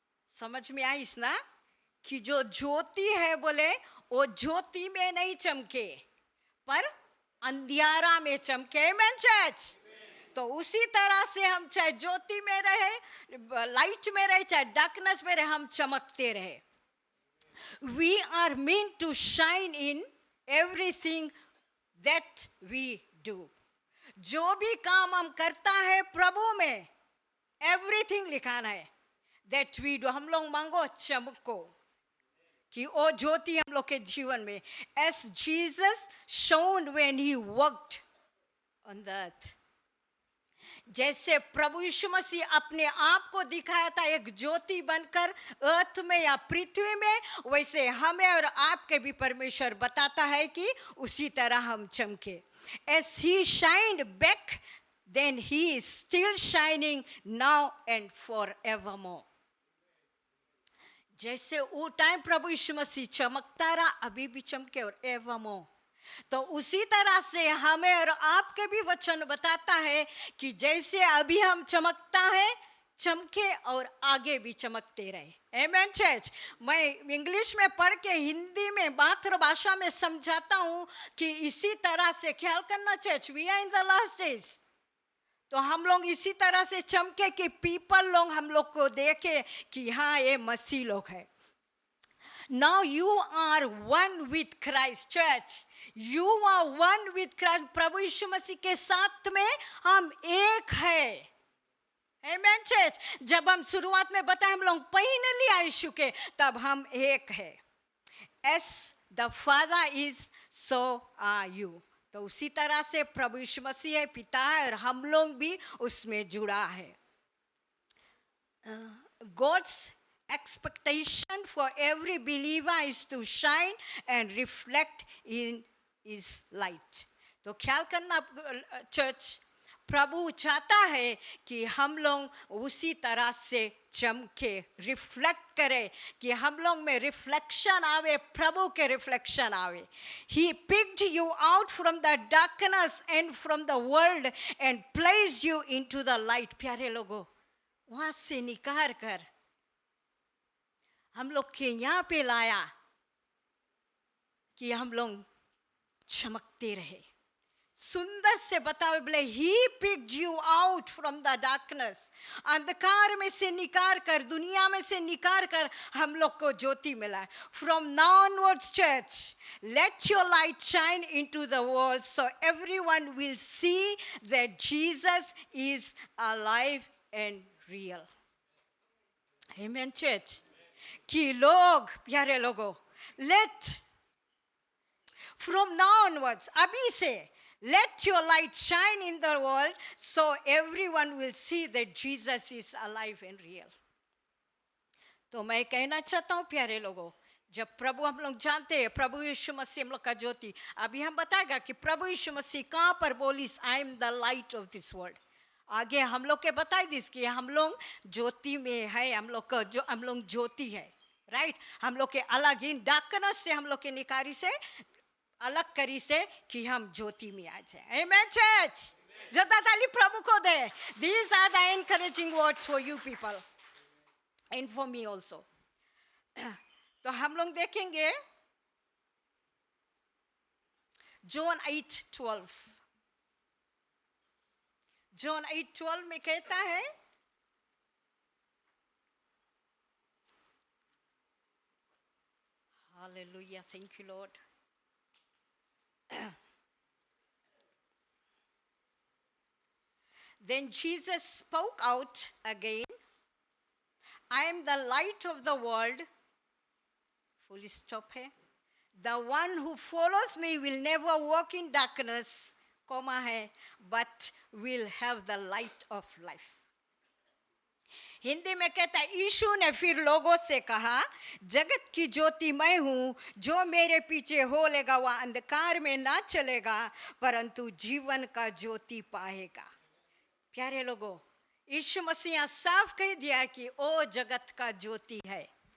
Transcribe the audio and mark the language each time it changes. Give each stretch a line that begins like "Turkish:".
Hindi: समझ में आई ना कि जो ज्योति है बोले वो ज्योति में नहीं चमके पर अंधियारा में चमके। आमेन चर्च। तो उसी तरह से हम चाहे ज्योति में रहे, लाइट में रहे, चाहे डार्कनेस में रहे, हम चमकते रहे।
English: We are meant to shine in everything that we do.
Hindi: जो भी काम हम करता है प्रभु में,
English: everything
Hindi: लिखाना है
English: that we do।
Hindi: हम लोग मांगो चमको कि वो ज्योति हम लोग के जीवन में,
English: as Jesus shone when he walked on the earth।
Hindi: जैसे प्रभु यीशु मसीह अपने आप को दिखाया था एक ज्योति बनकर अर्थ में या पृथ्वी में, वैसे हमें और आपके भी परमेश्वर बताता है कि उसी तरह हम चमके।
English: As he shined back then he is still shining now and forevermore।
Hindi: जैसे वो टाइम प्रभु यीशु मसीह चमकता रहा, अभी भी चमके और evermore। तो उसी तरह से हमें और आपके भी वचन बताता है कि जैसे अभी हम चमकता है, चमके और आगे भी चमकते रहे। आमेन चर्च। मैं इंग्लिश में पढ़ के हिंदी में मातृभाषा में समझाता हूँ कि इसी तरह से ख्याल करना church,
English: We are in the last days.
Hindi: तो हम लोग इसी तरह से चमके कि पीपल लोग हम लोग को देखे कि हाँ ये मसीह लोग है।
English: Now you are one with Christ church। You are one with Christ।
Hindi: प्रभु यीशु मसीह के साथ में हम एक है।
English: Amen church।
Hindi: जब हम शुरुआत में बताए हम लोग पहन लिया यीशु के, तब हम एक है।
English: As the Father is, so are you।
Hindi: तो उसी तरह से प्रभु यीशु मसीह है, पिता है, और हम लोग भी उसमें जुड़ा है।
English: God's expectation for every believer is to shine and reflect in his light।
Hindi: तो ख्याल करना चर्च, प्रभु चाहता है कि हम लोग उसी तरह से चमके, रिफ्लेक्ट करें, कि हम लोग में रिफ्लेक्शन आवे, प्रभु के रिफ्लेक्शन आवे।
English: He picked you out from the darkness and from the world and placed you into the light।
Hindi: प्यारे लोगों, वहां से निकाल कर हम लोग के यहाँ पे लाया कि हम लोग चमकते रहे। सुंदर से बताओ बोले,
English: He picked you out from the darkness.
Hindi: अंधकार में से निकाल कर, दुनिया में से निकाल कर हम लोग को ज्योति मिला।
English: From now onwards church, let your light shine into the world so everyone will see that Jesus is alive and real। Amen church।
Hindi: कि लोग, प्यारे लोगों,
English: let from now onwards,
Hindi: अभी से,
English: let your light shine in the world so everyone will see that Jesus is alive and real।
Hindi: तो मैं कहना चाहता हूँ प्यारे लोगों, जब प्रभु हम लोग जानते हैं प्रभु यीशु मसीह हम लोग का ज्योति, अभी हम बताएगा कि प्रभु यीशु मसीह कहाँ पर बोली,
English: I am the light of this world.
Hindi: आगे हम लोग के बताई दिस कि हम लोग ज्योति में है, हम लोग का जो हम लोग ज्योति है, राइट, हम लोग के अलग इन डार्कनेस से हम लोग के निकारी से अलग करी से कि हम ज्योति में आ जाए। आमेन चर्च, जोरदार ताली प्रभु को दे।
English: These are the encouraging words for you people and for me also.
Hindi: तो हम लोग देखेंगे जॉन 8:12। जॉन 8:12 में कहता है, hallelujah,
English: Thank you lord. Then Jesus spoke out again, I am the light of the world. Full stop
Hindi: है।
English: The one who follows me will never walk in darkness, comma
Hindi: है,
English: but will have the light of life.
Hindi: Hindi में कहता है, यीशु ने फिर लोगों से कहा, जगत की ज्योति मैं हूँ, जो मेरे पीछे हो लेगा वह अंधकार में ना चलेगा परंतु जीवन का ज्योति पाएगा। प्यारे लोगों, यीशु मसीह साफ कह दिया कि ओ जगत का ज्योति है।